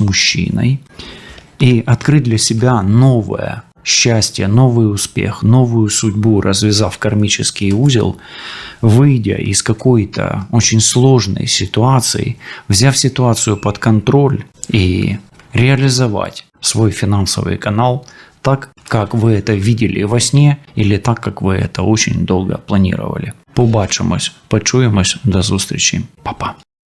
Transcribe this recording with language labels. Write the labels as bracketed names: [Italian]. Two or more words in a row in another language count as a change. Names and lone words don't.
[Russian] мужчиной и открыть для себя новое счастье, новый успех, новую судьбу, развязав кармический узел, выйдя из какой-то очень сложной ситуации, взяв ситуацию под контроль и реализовать свой финансовый канал так, как вы это видели во сне или так, как ви это очень [Ukrainian] довго планували. Побачимось, почуємось, до зустрічі. Па-па.